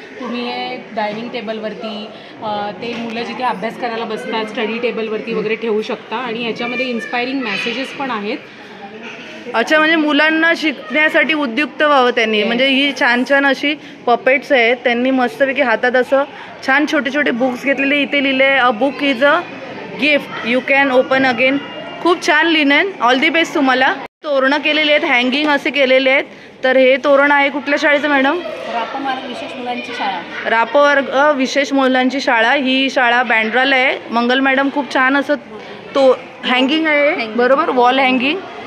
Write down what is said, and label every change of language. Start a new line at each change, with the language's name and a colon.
Marathi: तुम्ही हे डायनिंग टेबलवरती ते मुलं जिथे अभ्यास करायला बसतात स्टडी टेबलवरती वगैरे ठेवू शकता आणि याच्यामध्ये इन्स्पायरिंग मेसेजेस पण आहेत। अच्छा, म्हणजे मुलांना शिकण्यासाठी उद्युक्त व्हावं त्यांनी। म्हणजे ही छान छान अशी पपेट्स आहेत, त्यांनी मस्तपैकी हातात असं छान छोटे छोटे बुक्स घेतलेले।
English: इथे लिहिले a book is a gift you can open again.
Marathi: खूप छान लिनन, ऑल दी बेस्ट तुम्हाला। तोरणं केलेले आहेत, हँगिंग असे केलेले आहेत। तर हे तोरण आहे कुठल्या शाळेचं मॅडम? रापमार्ग विशेष मुलांची शाळा। रापवर्ग विशेष मुलांची शाळा, ही शाळा बँड्राला आहे। मंगल मॅडम खूप छान असं तो हँगिंग आहे बरोबर, वॉल हँगिंग।